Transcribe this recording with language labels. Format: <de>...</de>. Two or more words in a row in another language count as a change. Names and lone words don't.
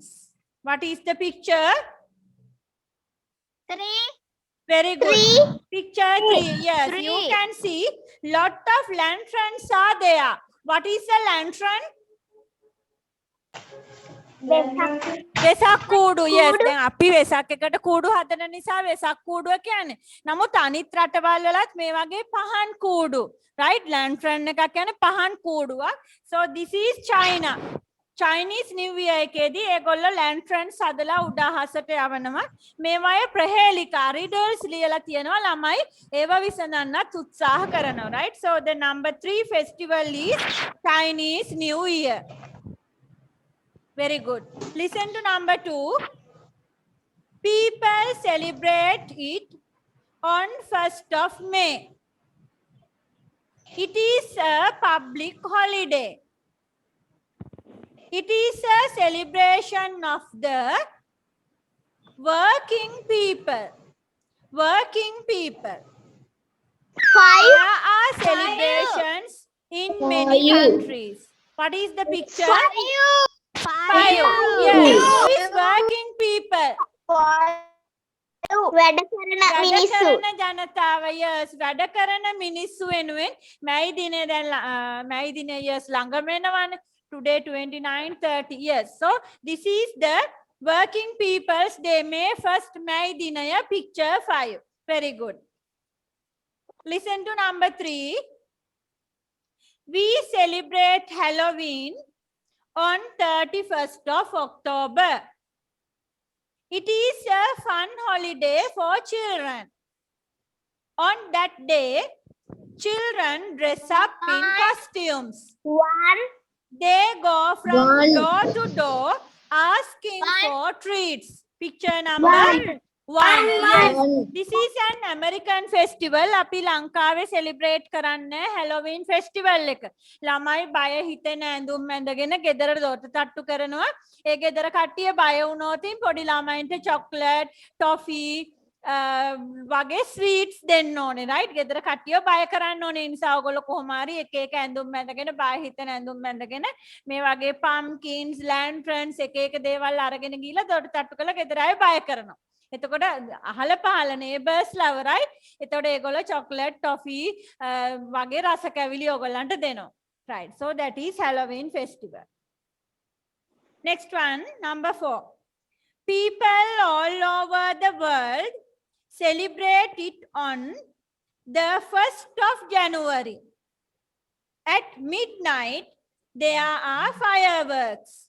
<en>What is the picture? 3. Very good. 3. Picture 3. Yes, 3. you can see lot of lanterns are there. What is a lantern?</en> <si>වෙසක් කූඩු.</si> <en>Yes,</en> <si>දැන් අපි වෙසක් එකට කූඩු හදන නිසා වෙසක් කූඩුව කියන්නේ. නමුත් අනිත් රටවල් වලත් මේ වගේ පහන් කූඩු.</si> <en>Right? Lantern</en> <si>එකක් කියන්නේ පහන් කූඩුවක්.</si> <en>So this is China.</en> <si>Chinese New Year එකේදී ඒගොල්ලෝ lanterns හදලා උඩ අහසට යවනවා. මේවායේ ප්‍රහේලිකා riddles ලියලා තියෙනවා ළමයි ඒව විසඳන්නත් උත්සාහ කරනවා.</si> <en>Right? So the number 3 festival is Chinese New Year. Very good. Listen to number 2. People celebrate it on 1st of May. It is a public holiday. It is a celebration of the working people. Working people. There are celebrations in many countries. What is the picture? 5. Yes, who is working people?</en> <si>වැඩ කරන මිනිස්සු. වැඩ කරන ජනතාව. Yes, වැඩ කරන මිනිස්සු වෙනුවෙන් මැයි දිනේ දැන් මැයි දිනේ yes ළඟම වෙනවනේ.</si> <en>Today 29, 30. Yes. So this is the working people's day. May 1st</en> <si>මැයි දිනය</si> <en>picture 5. Very good. Listen to number 3. We celebrate Halloween on 31st of October. It is a fun holiday for children. On that day, children dress up in costumes. They go from door to door asking for treats. Picture number 1. Yes. This is an American festival.</en> <si>අපි ලංකාවේ celebrate කරන්නේ Halloween festival එක. ළමයි බය හිතෙන ඇඳුම් ඇඳගෙන ගෙදර දොරට තට්ටු කරනවා. ඒ ගෙදර කට්ටිය බය වුණොත් පොඩි ළමයින්ට</si> <en>chocolate, toffee</en> <si>වගේ ස්වීට්ස් දෙන්න ඕනේ රයිට් ගෙදර කට්ටිය බය කරන්න ඕනේ නිසා ඔයගොල්ලෝ කොහොම හරි එක එක ඇඳුම් බැඳගෙන බය හිතෙන ඇඳුම් බැඳගෙන මේ වගේ</si> <en>pumpkins lanterns</en> <si>එක එක දේවල් අරගෙන ගිහලා දොරට තට්ටු කරලා ගෙදර අය බය කරනවා එතකොට අහල පහල</si> <en>neighbors love right</en> <si>එතකොට ඒගොල්ලෝ</si> <en>chocolate toffee</en> <si>වගේ රස කැවිලි ඔයගොල්ලන්ට දෙනවා</si> <en>right so that is Halloween festival next one number 4 people all over the world celebrate it on the 1st of January. At midnight, there are fireworks.</en>